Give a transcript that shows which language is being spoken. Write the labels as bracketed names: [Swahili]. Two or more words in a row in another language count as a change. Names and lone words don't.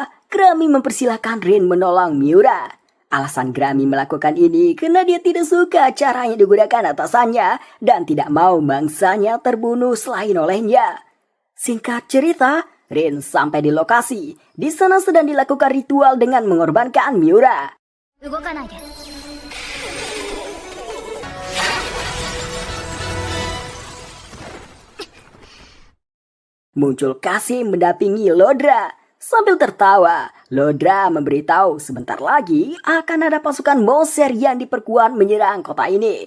[Indonesian] Grammy mempersilahkan Rin menolong Miura. Alasan Grammy melakukan ini karena dia tidak suka cara yang digunakan atasannya dan tidak mau mangsanya terbunuh selain olehnya. Singkat cerita, Rin sampai di lokasi. Di sana sedang dilakukan ritual dengan mengorbankan Miura. [Japanese] 動かないで。 [Indonesian] Muncul Kasim mendampingi Lodra. Sambil tertawa, Lodra memberitahu sebentar lagi akan ada pasukan monster yang diperkuat menyerang kota ini.